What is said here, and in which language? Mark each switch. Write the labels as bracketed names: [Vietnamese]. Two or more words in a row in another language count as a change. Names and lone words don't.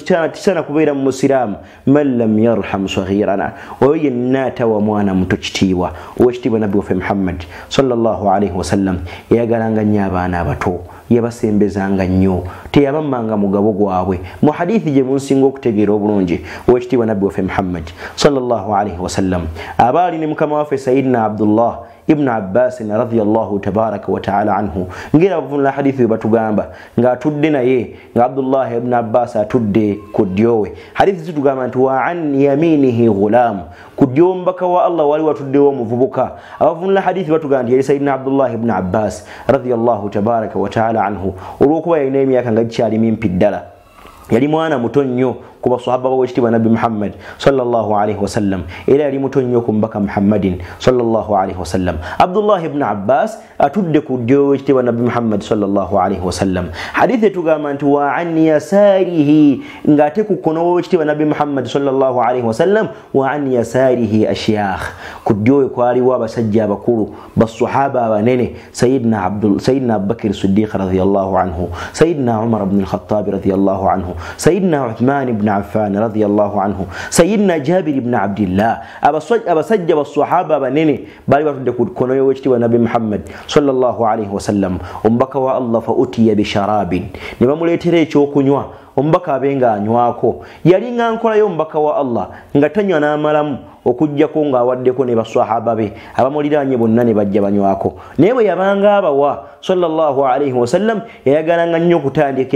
[Ganda] tisaana kubeera mu musiraamu [Arabic] من لم يرحم صغيرنا [Ganda] oyo yenna atawa mwana muto kitiibwa ow'ekitiibwa nabbi waffe Muhammad [Arabic] صلى الله عليه وسلم [Ganda] yayagalanga nnyo abaana abato yabasembezanga nnyo teyabammanga mugabo gwabwe mu hadithi gye munsinga okutegeera obulungi ow'ekitiibwa nabbi waffe Muhammad [Arabic] صلى الله عليه وسلم [Ganda] abaali ne mukama waffe Sayyidina Abdullah ibn Abbas [Arabic] رضي الله تبارك وتعالى عنه [Ganda] ngira bavunula hadithi batugamba nga atudde naye nga Abdullah ibn Abbas atudde ku ddyowe hadithi zitugamba nti [Arabic] وعن يمينه غلام [Ganda] ku ddyo mbaka wa Allah wali watuddewo omuvubuka abavunula hadithi batugamba nti yali Sayyidina Abdullah ibn Abbas [Arabic] رضي الله تبارك وتعالى عنه [Ganda] olw'okuba yalina emyaka nga gikyali mimpi ddala yali mwana muto nnyo ku basahaba b'owekitiibwa nabbi Muhammad [Arabic] صلى الله عليه وسلم [Ganda] era yali muto nnyo ku mbaka Muhammadin [Arabic] صلى الله عليه وسلم [Ganda] Abdullah ibn Abbas atudde ku ddyo owekitiibwa nabbi Muhammad [Arabic] صلى الله عليه وسلم [Ganda] hadithi etugamba nti [Arabic] وعن يساره [Ganda] ng'ate ku kkono w'owekitiibwa nabbi Muhammad [Arabic] صلى الله عليه وسلم وعن يساره [Ganda] ashyakh ku ddyo we kwaliwo abasajja abakulu basahaba abanene Sayyidina Abubakar Siddiq [Arabic] رضي الله عنه [Ganda] Sayyidina Umar ibn al-Khattab [Arabic] رضي الله عنه [Ganda] Sayyidina Uthman ibn Affan [Arabic] رضي الله عنه [Ganda] Sayyidina Jabir ibn Abdillah abasajja basahaba banene bali batudde ku kkono y'owekitiibwa nabbi Muhammad [Arabic] صلى الله عليه وسلم [Ganda] omubaka wa Allah [Arabic] فأتي ب [Ganda] sharabin ne bamuleetera ekyokunywa omubaka abenga anywako yali nga nkolayo omubaka wa Allah nga tanywa n'amalamu okujjako ng'awaddeko ne basahaba be abamuliraanye bonna ne bajja banywako naye bwe yabanga abawa [Arabic] صلى الله عليه وسلم [Ganda] yayagalanga nnyo okutandikira